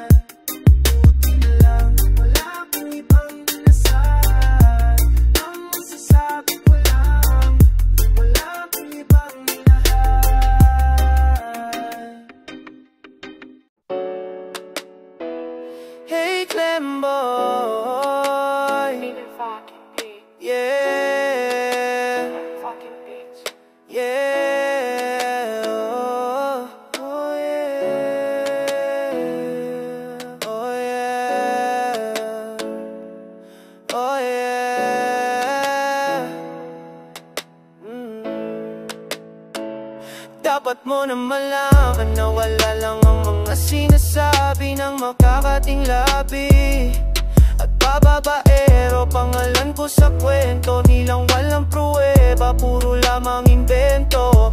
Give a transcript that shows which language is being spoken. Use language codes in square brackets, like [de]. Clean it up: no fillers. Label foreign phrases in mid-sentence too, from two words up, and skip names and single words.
[tl] Buti na lang, wala akong ibang dinasal. Ang masasabi ko lang, wala akong ibang minahal. [en] Hey Clemboy, yeah, yeah, oh yeah, oh yeah, oh yeah. [tl] Dapat mo na malaman na wala lang ang mga sinasabi ng makakating labi. At bababaero, pangalan ko sa kwento, nilang walang pruweba, puro lamang imbento.